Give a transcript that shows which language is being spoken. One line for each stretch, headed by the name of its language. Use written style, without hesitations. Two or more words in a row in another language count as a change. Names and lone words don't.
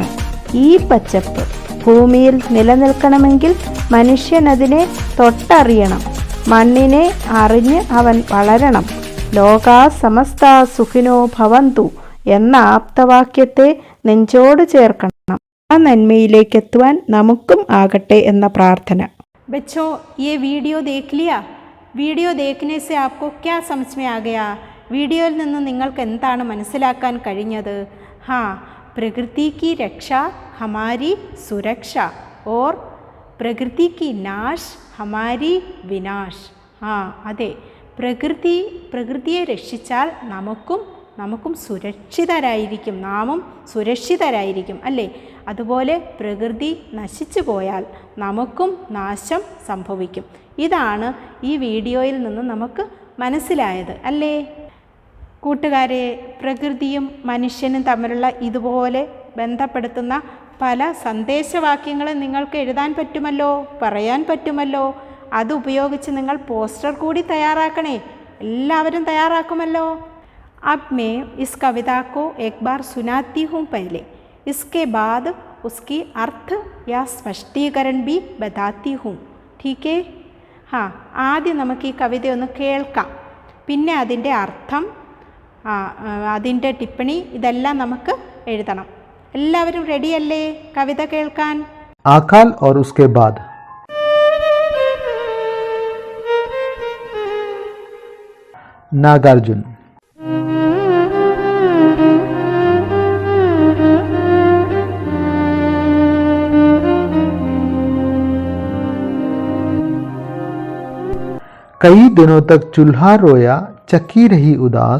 Malayalam: ഈ പച്ചപ്പ് ഭൂമിയിൽ നിലനിൽക്കണമെങ്കിൽ മനുഷ്യൻ അതിനെ തൊട്ടറിയണം. മണ്ണിനെ അറിഞ്ഞ് അവൻ വളരണം.
Sanskrit: लोका समस्त सुखिनो भवन्तु
Malayalam: എന്ന ആപ്തവാക്യത്തെ നെഞ്ചോട് ചേർക്കണം. ആ നന്മയിലേക്കെത്തുവാൻ നമുക്കും ആകട്ടെ എന്ന പ്രാർത്ഥന.
Hindi: बच्चों, ये वीडियो देख लिया? वीडियो देखने से आपको क्या समझ में आ गया?
Malayalam: വീഡിയോയിൽ നിന്ന് നിങ്ങൾക്ക് എന്താണ് മനസ്സിലാക്കാൻ കഴിഞ്ഞത്?
Hindi: പ്രകൃതി की रक्षा हमारी सुरक्षा और प्रकृति की नाश हमारी विनाश.
Malayalam: അതെ, പ്രകൃതിയെ രക്ഷിച്ചാൽ നമുക്കും സുരക്ഷിതരായിരിക്കും, നാമും സുരക്ഷിതരായിരിക്കും അല്ലേ? അതുപോലെ പ്രകൃതി നശിച്ചു പോയാൽ നമുക്കും നാശം സംഭവിക്കും. ഇതാണ് ഈ വീഡിയോയിൽ നിന്ന് നമുക്ക് മനസ്സിലായത് അല്ലേ? കൂട്ടുകാരെ, പ്രകൃതിയും മനുഷ്യനും തമ്മിലുള്ള ഇതുപോലെ ബന്ധപ്പെടുത്തുന്ന പല സന്ദേശവാക്യങ്ങളും നിങ്ങൾക്ക് എഴുതാൻ പറ്റുമല്ലോ, പറയാൻ പറ്റുമല്ലോ. അതുപയോഗിച്ച് നിങ്ങൾ പോസ്റ്റർ കൂടി തയ്യാറാക്കണേ. എല്ലാവരും തയ്യാറാക്കുമല്ലോ.
Hindi: अब मैं इस कविता को एक बार सुनाती हूँ पहले, इसके बाद उसकी अर्थ या स्पष्टीकरण भी बताती हूँ. ठीक है? हाँ,
Malayalam: ആദ്യം നമുക്ക് ഈ കവിതയൊന്ന് കേൾക്കാം. പിന്നെ അതിൻ്റെ അർത്ഥം, അതിൻ്റെ ടിപ്പണി ഇതെല്ലാം നമുക്ക് എഴുതണം. എല്ലാവരും റെഡിയല്ലേ കവിത കേൾക്കാൻ?
Hindi: अकाल और उसके बाद. नागार्जुन. कई दिनों तक चूल्हा रोया, चक्की रही उदास.